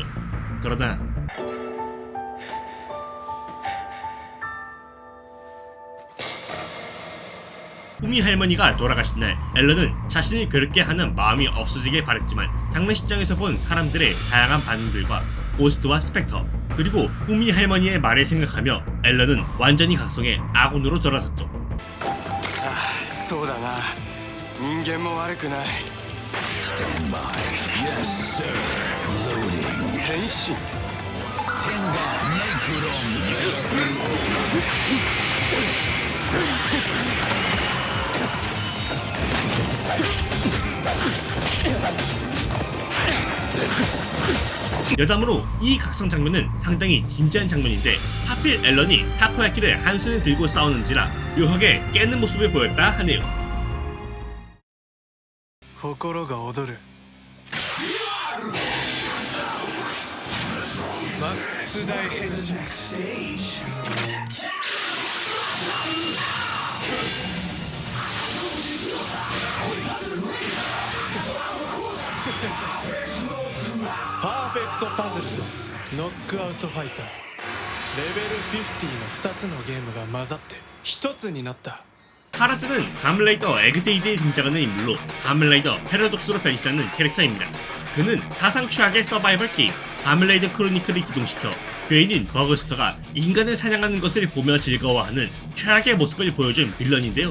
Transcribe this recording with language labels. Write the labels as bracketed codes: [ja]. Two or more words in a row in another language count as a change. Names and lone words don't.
[ko] 그러나 후미 할머니가 돌아가신 날 앨런은 자신을 그렇게 하는 마음이 없어지길 바랬지만 장례식장에서 본 사람들의 다양한 반응들과 고스트와 스펙터 그리고 후미 할머니의 말을 생각하며 앨런은 완전히 각성해 아군으로 돌아섰죠. [ja] そうだな人間も悪くない [en] Stand by Yes sir Loading [ja] 変身 [ko] 텐간 네크롬 내가 여담으로 이 각성 장면은 상당히 진지한 장면인데 하필 앨런이 타코야키를 한 손에 들고 싸우는지라 묘하게 깨는 모습을 보였다 하네요. [ja] 心が躍るマックス大変身パーフェクトパズルとノックアウトファイターレベル50の2つのゲームが混ざって1つになった [ko] 파라드는 가면라이더 엑세이드에 등장하는 인물로 가면라이더 패러독스로 변신하는 캐릭터입니다. 그는 사상 최악의 서바이벌 게임 가면라이더 크로니클을 기동시켜 괴인인 버거스터가 인간을 사냥하는 것을 보며 즐거워하는 최악의 모습을 보여준 빌런인데요.